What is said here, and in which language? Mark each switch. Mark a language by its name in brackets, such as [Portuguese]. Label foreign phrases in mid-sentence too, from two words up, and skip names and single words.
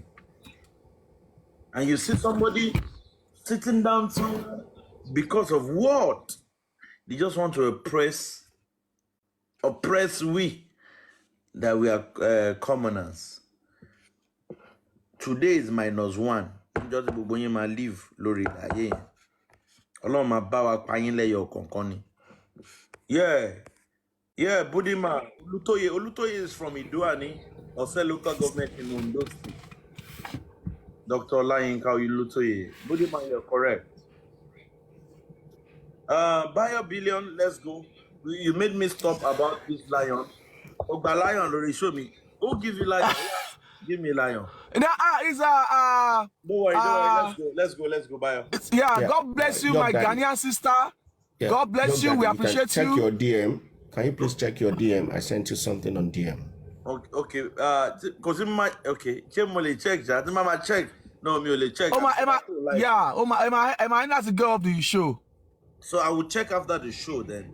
[English] And you see somebody sitting down somewhere because of what? They just want to oppress we, that we are commoners. Today is -1. [Yoruba] Just gbogbo yín máa live lórí ayé yẹn. Ọlọ́run máa bá wa pa yín lẹ́yọ kọ̀ọ̀kan ni. [English] Yeah, Budima. Olutoye is from Iduani, Ose local government in Ondo State. Dr. Olayinka Olutoye. Budima, you're correct. Bayo Billion, let's go. You made me stop about this lion. Ogba lion, Lori, show me. Who give you lion? Give me lion. It's Don't worry. Let's go, Bayo. Yeah, God bless you, my Ghanaian sister. Yeah. God bless you. We appreciate check you. your DM. Can you please check your DM? I sent you something on DM. Okay. Because okay. Check that. Mama check. No, me only check. Emma, that's the girl of the show. So I will check after the show then.